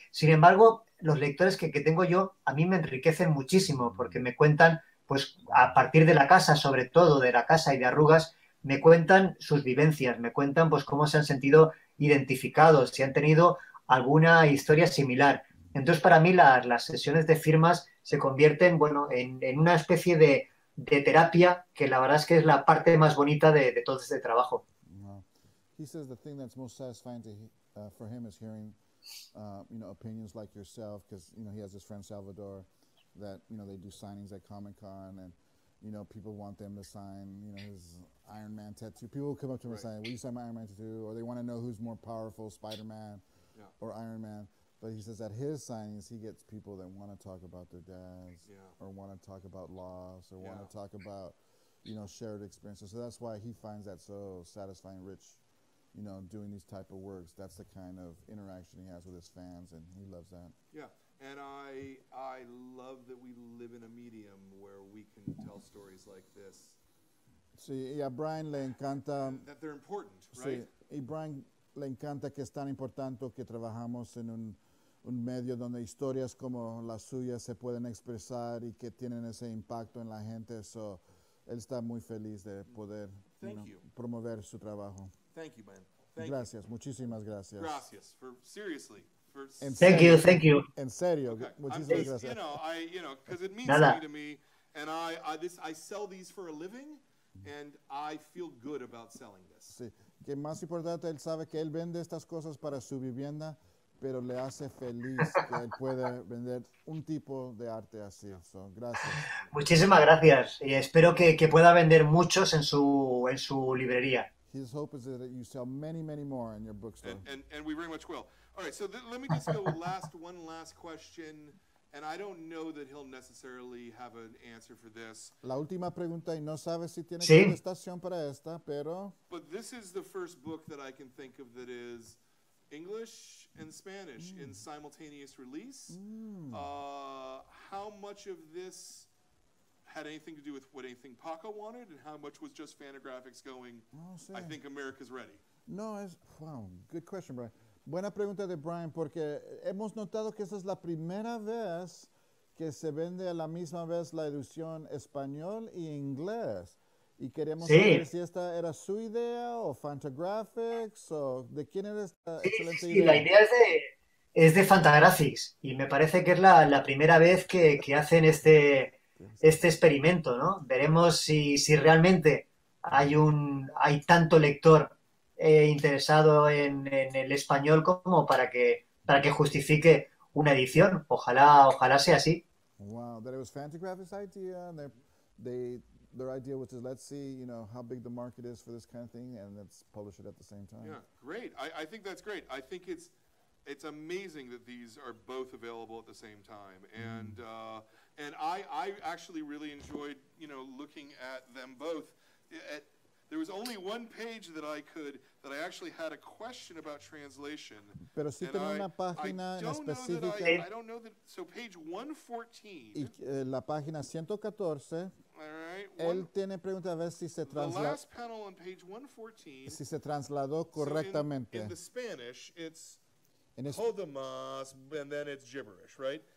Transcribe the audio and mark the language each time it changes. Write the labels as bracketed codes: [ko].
[es] Sin embargo, los lectores que tengo yo a mí me enriquecen muchísimo porque me cuentan, pues a partir de la casa, sobre todo de la casa y de Arrugas, me cuentan sus vivencias, me cuentan pues cómo se han sentido identificados, si han tenido alguna historia similar. Entonces, para mí, las sesiones de firmas se convierten, bueno, en una especie de terapia que la verdad es que es la parte más bonita de todo este trabajo. [en] Wow. He says the thing that's most satisfying for him is hearing, opinions like yourself, because he has his friend Salvador, that they do signings at Comic Con, and people want them to sign his Iron Man tattoo. People will come up to him and say, "Will you sign my Iron Man tattoo?" Or they want to know who's more powerful, Spider-Man or Iron Man. But he says at his signings, he gets people that want to talk about their dads, or want to talk about loss, or want to talk about shared experiences. So that's why he finds that so satisfying, Rich. Doing these type of works. That's the kind of interaction he has with his fans, and he loves that. Yeah, and I love that we live in a medium where we can tell stories like this. [es] Sí, y a Brian le encanta. [en] That they're important, right? [es] Sí, y Brian le encanta que es tan importante que trabajamos en un medio donde historias como las suyas se pueden expresar y que tienen ese impacto en la gente. So, él está muy feliz de poder promover su trabajo. [en] Thank you, man. [es] Gracias, muchísimas gracias. Gracias, seriously. [en] Thank you. [es] En serio, [en] okay. [es] muchísimas gracias. [en] Because it means something to me, and I sell these for a living, and I feel good about selling this. [es] Sí, que más importante, él sabe que él vende estas cosas para su vivienda, pero le hace feliz que él pueda vender un tipo de arte así. So, gracias. Muchísimas gracias, y espero que pueda vender muchos en su librería. [en] His hope is that you sell many, many more in your bookstore. And we very much will. All right, so let me just go one last question, and I don't know that he'll necessarily have an answer for this. [es] La última pregunta, y no sabe si tiene contestación para esta, pero... [en] But this is the first book that I can think of that is English and Spanish in simultaneous release. How much of this had anything to do with what anything Paco wanted, and how much was just Fantagraphics going, I think America's ready? No, wow, good question, Brian. [es] Buena pregunta de Brian, porque hemos notado que esa es la primera vez que se vende a la misma vez la edición español y inglés. Y queremos saber si esta era su idea, o Fantagraphics, o de quién era esta excelente idea. Sí, la idea es de Fantagraphics, y me parece que es la primera vez que hacen este experimento, ¿no? Veremos si realmente hay tanto lector interesado en el español como para que justifique una edición. Ojalá sea así. [en] Wow, that it was Fantagraphics' idea, and their idea was to let's see, how big the market is for this kind of thing, and let's publish it at the same time. Yeah, great. I think that's great. I think it's amazing that these are both available at the same time, and I actually really enjoyed looking at them both. There was only one page that I actually had a question about translation. [es] Pero sí tiene una página específica. [en] I don't know that. So page 114. [es] Y la página 114. [en] All right. [es] Él tiene pregunta a ver si se [en] The last panel on page 114. [es] Si se trasladó correctamente. [en] So in the Spanish, it's Podemos, and then it's gibberish, right?